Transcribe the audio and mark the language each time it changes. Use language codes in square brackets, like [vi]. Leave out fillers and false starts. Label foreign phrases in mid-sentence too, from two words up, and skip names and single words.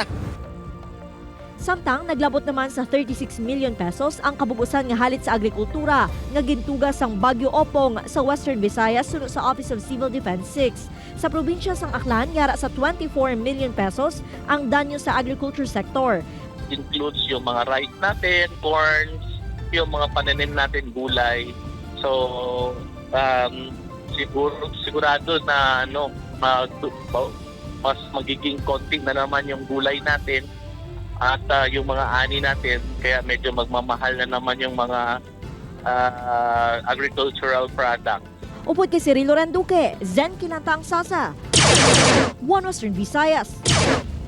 [hil] Samtang naglabot naman sa 36 million pesos ang kabubusan nga halit sa agrikultura nga gintugas sang Bagyo Opong sa Western Visayas sunod sa Office of Civil Defense 6. Sa probinsya sang Aklan, yara sa 24 million pesos ang danyo sa [en] agriculture sector. [tl] Includes yung mga rice natin, corns, yung mga pananim natin, gulay. So, sigurado na mas magiging konti na naman yung gulay natin at yung mga ani natin, kaya medyo magmamahal na naman yung mga [en] agricultural products. [hil] Upod kay Cirilo Randuque, Zen Kilantang Sasa, One Western Visayas.